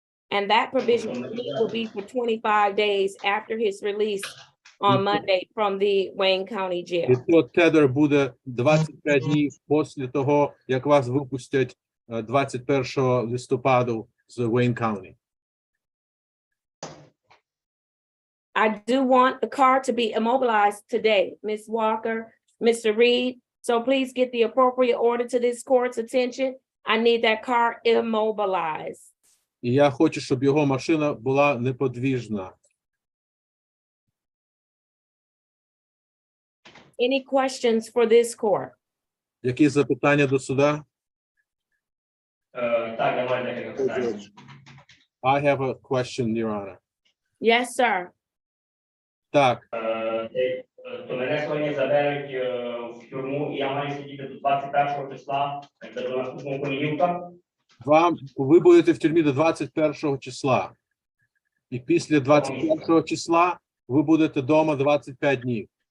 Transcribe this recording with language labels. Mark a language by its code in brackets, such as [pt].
[en] And that provision will be for 25 days after his release on Monday from the Wayne County Jail. [uk] то тедер буде 25 днів після того, як вас випустять 21 листопаду з Wayne County. [en] I do want the car to be immobilized today, Ms. Walker, Mr. Reed. So please get the appropriate order to this court's attention. I need that car immobilized. [uk] І я хочу, щоб його машина була неподвіжна. [en] Any questions for this court? [uk] Які запитання до суда? Так, я маю декілька питань. [en] I have a question, Your Honor. Yes, sir. [uk] Так, То мене сьогодні заберуть в тюрму, і я маю сидіти до 21 числа, до наступного понеділка. ви будете в тюрмі до 21 числа. І після 21 числа ви будете вдома 25 днів.